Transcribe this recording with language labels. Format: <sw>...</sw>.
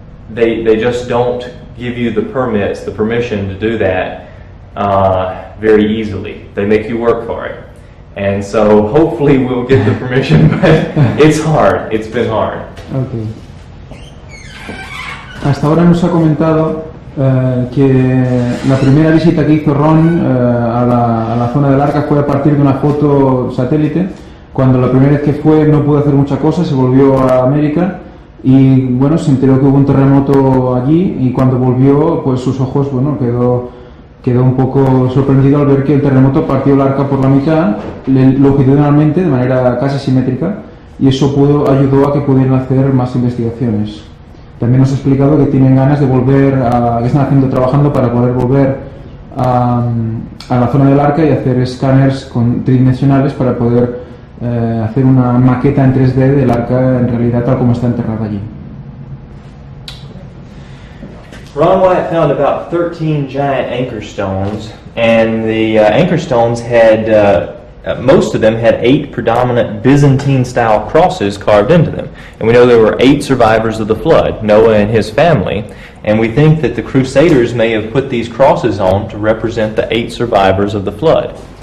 <en>They just don't give you the permits, the permission to do that very easily. They make you work for it. And so hopefully we'll get the permission, but it's hard. It's been hard. Okay.</en> <es>Hasta ahora nos ha comentado que la primera visita que hizo Ron a la zona del Arca fue a partir de una foto satélite. Cuando la primera vez que fue no pudo hacer mucha cosa, se volvió a América y bueno, se enteró que hubo un terremoto allí, y cuando volvió, pues sus ojos, bueno, quedó un poco sorprendido al ver que el terremoto partió el Arca por la mitad, longitudinalmente, de manera casi simétrica, y eso ayudó a que pudieran hacer más investigaciones. También nos ha explicado que tienen ganas de volver que están trabajando para poder volver a la zona del Arca y hacer escáneres tridimensionales para poder hacer una maqueta en 3D del Arca en realidad tal como está enterrada allí.</es> <en>Ron Wyatt found about 13 giant anchor stones, and the anchor stones had most of them had 8 predominant Byzantine-style crosses carved into them. And we know there were 8 survivors of the flood, Noah and his family, and we think that the Crusaders may have put these crosses on to represent the 8 survivors of the flood.</en>